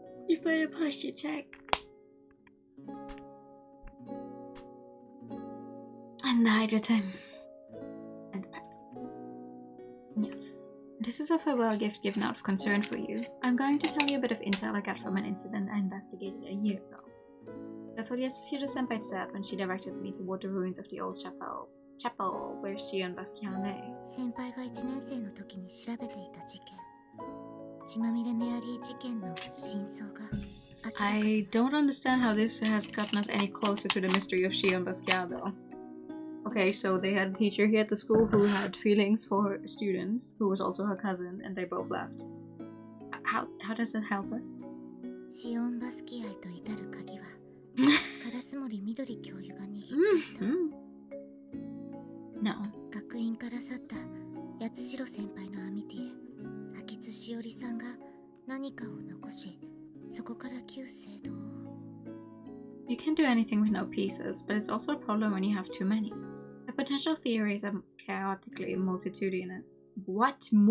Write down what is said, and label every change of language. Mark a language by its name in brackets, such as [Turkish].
[English] You better push your check. And the hydrotem. And the pet. Yes. This is a farewell gift given out of concern for you. I'm going to tell you a bit of intel I got from an incident I investigated a year ago. That's what Yatsushiro-senpai said when she directed me toward the ruins of the old chapel where Shion Basquiat lay. [Japanese] 先輩が1年生の時に調べていた事件。血まみれメアリー事件の真相が。 [English] I don't understand how this has gotten us any closer to the mystery of Shion Basquiat though. Okay, so they had a teacher here at the school who had feelings for a student who was also her cousin, and they both left. How does it help us? [Japanese] シオンバスキアへと至る鍵は烏森みどり教諭が握っていた。 [English] No. [Japanese] 学院から去った八代先輩のアミティへ秋津しおりさんが何かを残し、そこから旧聖堂を。 [English] You can't do anything with no pieces, but it's also a problem when you have too many. I potential theories are chaotically multitudinous. What?